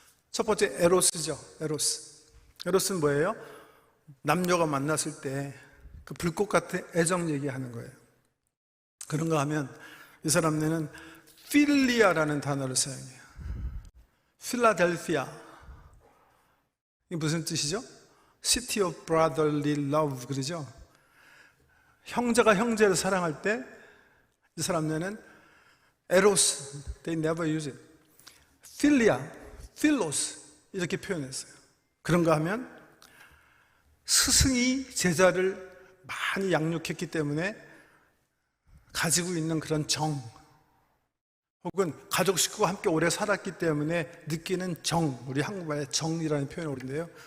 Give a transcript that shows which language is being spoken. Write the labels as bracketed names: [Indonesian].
[Korean] 첫 번째 에로스죠. 에로스. 에로스는 뭐예요? 남녀가 만났을 때 그 불꽃 같은 애정 얘기하는 거예요. 그런가 하면 이 사람들은 필리아라는 단어를 사용해요. 필라델피아. 이게 무슨 뜻이죠? [English] City of Brotherly Love [Korean] 그러죠? 형제가 형제를 사랑할 때 이 사람들은 에로스, [English] they never use it. [Korean] 필리아, 필로스 이렇게 표현했어요. 그런가 하면 스승이 제자를 많이 양육했기 때문에 가지고 있는 그런 정, 혹은 가족 식구가 함께 오래 살았기 때문에 느끼는 정, 우리 한국말에 정이라는 표현을 오는데요.